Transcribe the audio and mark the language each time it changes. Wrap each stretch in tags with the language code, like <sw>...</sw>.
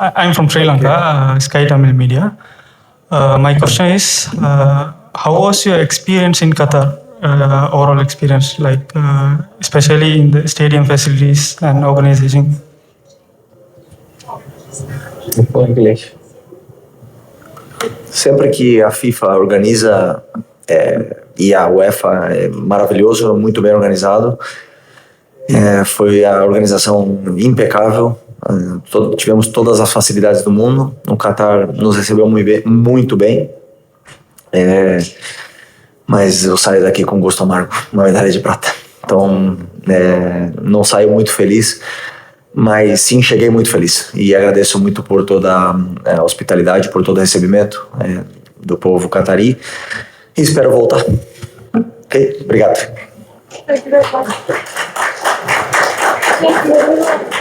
<en>I'm from Sri Lanka, Sky Tamil Media. My question is, how was your experience in Qatar? Overall experience, especially in the stadium facilities and organization?</en> <pt>Inglês. Sempre que a FIFA organiza e a UEFA é maravilhoso, muito bem organizado. Foi a organização impecável. Tivemos todas as facilidades do mundo. O Qatar nos recebeu muito bem. Mas eu saio daqui com gosto amargo, uma medalha de prata. Então, não saio muito feliz, mas sim cheguei muito feliz. E agradeço muito por toda a hospitalidade, por todo o recebimento do povo catarí. E espero voltar. Ok? Obrigado.</pt> <en>Thank you very much. Thank you.</en>